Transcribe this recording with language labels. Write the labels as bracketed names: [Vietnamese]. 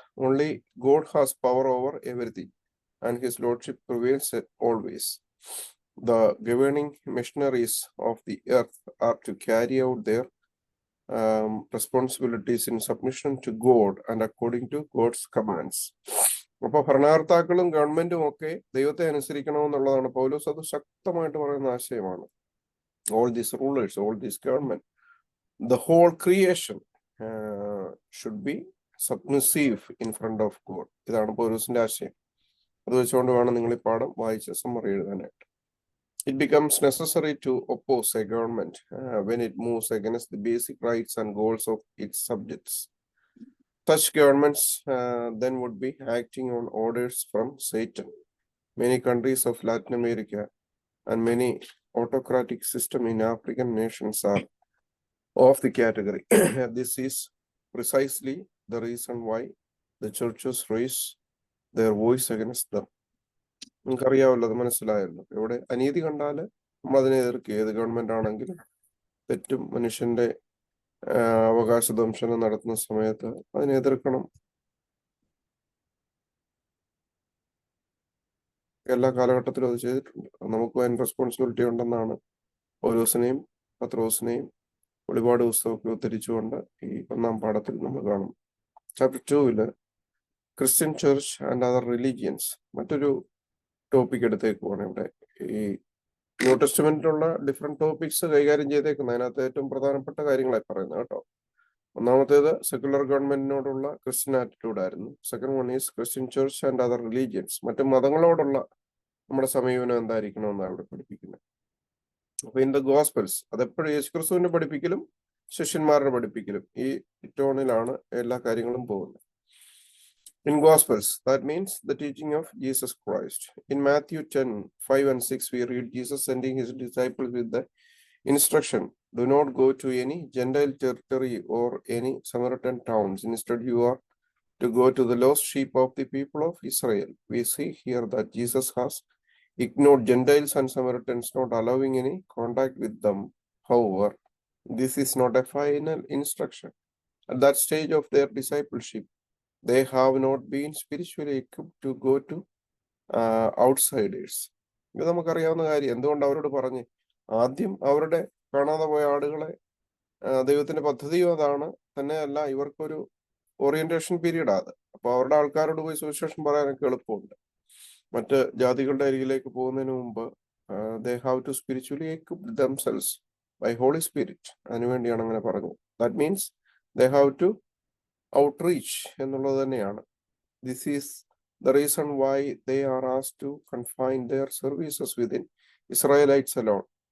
[English] Only God has power over everything and his lordship prevails always. The governing missionaries of the earth are to carry out their responsibilities in submission to God and according to God's commands. [Malayalam] അപ്പൊ ഭരണകർത്താക്കളും ഗവൺമെന്റും ഒക്കെ ദൈവത്തെ അനുസരിക്കണമെന്നുള്ളതാണ്. പൗലോസ് അത് ശക്തമായിട്ട് പറയുന്ന ആശയമാണ്. [English] All these rulers, all this government, the whole creation should be submissive in front of God. [Malayalam] ഇതാണ് പൗലോസിന്റെ ആശയം. അത് വെച്ചുകൊണ്ട് വേണം നിങ്ങൾ ഈ പാഠം വായിച്ച് സമ്മറി എഴുതാനായിട്ട്. [English] It becomes necessary to oppose a government when it moves against the basic rights and goals of its subjects. Such governments then would be acting on orders from Satan. Many countries of Latin America and many autocratic systems in African nations are of the category. This is precisely the reason why the churches raise their voice against them. [Malayalam] നിങ്ങൾക്കറിയാമല്ലോ, അത് മനസ്സിലായല്ലോ. ഇവിടെ അനീതി കണ്ടാല് നമ്മൾ അതിനെ എതിർക്കുക. ഏത് government ആണെങ്കിലും തെറ്റും മനുഷ്യന്റെ അവകാശ ദംശനം നടത്തുന്ന സമയത്ത് അതിനെ എതിർക്കണം. എല്ലാ കാലഘട്ടത്തിലും അത് ചെയ്തിട്ടുണ്ട്. നമുക്കും അതിന് റെസ്പോൺസിബിലിറ്റി ഉണ്ടെന്നാണ് പൗലോസിനെയും പത്രോസിനെയും വെളിപാട് പുസ്തകമൊക്കെ ഉദ്ധരിച്ചുകൊണ്ട് ഈ 1-ാം പാഠത്തിൽ നമ്മൾ കാണും. [English] chapter 2 Christian church and other religions [Malayalam] മറ്റൊരു ടോപ്പിക് എടുത്തേക്കുവാണ് ഇവിടെ. ഈ ന്യൂ ടെസ്റ്റ്മെന്റിലുള്ള ഡിഫറെന്റ് ടോപ്പിക്സ് കൈകാര്യം ചെയ്തേക്കുന്നത്. അതിനകത്ത് ഏറ്റവും പ്രധാനപ്പെട്ട കാര്യങ്ങളായി പറയുന്നത് കേട്ടോ. ഒന്നാമത്തേത് സെക്യുലർ ഗവൺമെന്റിനോടുള്ള ക്രിസ്ത്യൻ ആറ്റിറ്റ്യൂഡ് ആയിരുന്നു. [English] second one is Christian church and other religions, [Malayalam] മറ്റു മതങ്ങളോടുള്ള നമ്മുടെ സമീപനം എന്തായിരിക്കണം എന്നാണ് ഇവിടെ പഠിപ്പിക്കുന്നത്. അപ്പൊ [English] in the gospels [Malayalam] അതെപ്പോഴും യേശുക്രിസ്തുവിന്റെ പഠിപ്പിക്കലും ശിഷ്യന്മാരുടെ പഠിപ്പിക്കലും ഈ ടോണിലാണ് എല്ലാ കാര്യങ്ങളും പോകുന്നത്. [English] In Gospels, that means the teaching of Jesus Christ. In Matthew 10:5 and 6, we read Jesus sending his disciples with the instruction, do not go to any Gentile territory or any Samaritan towns. Instead, you are to go to the lost sheep of the people of Israel. We see here that Jesus has ignored Gentiles and Samaritans, not allowing any contact with them. However, this is not a final instruction. At that stage of their discipleship, they have not been spiritually equipped to go to outsiders. [Malayalam] ഇത് നമുക്കറിയാവുന്ന കാര്യം. എന്തുകൊണ്ട് അവരോട് പറഞ്ഞ് ആദ്യം അവരുടെ കാണാതെ പോയ ആടുകളെ ദൈവത്തിന്റെ പദ്ധതിയും അതാണ്. തന്നെയല്ല ഇവർക്കൊരു ഓറിയന്റേഷൻ പീരീഡ് അത്. അപ്പൊ അവരുടെ ആൾക്കാരോട് പോയി സുവിശേഷം പറയാനൊക്കെ എളുപ്പമുണ്ട്. മറ്റ് ജാതികളുടെ അരികിലേക്ക് പോകുന്നതിന് മുമ്പ് [English] they have to spiritually equip themselves by Holy Spirit. [Malayalam] അതിനുവേണ്ടിയാണ് അങ്ങനെ പറഞ്ഞത്. [English] That means they have to outreach [Malayalam] എന്നുള്ളത് തന്നെയാണ്. [English] This is the reason why they are asked to confine their services within Israelites alone.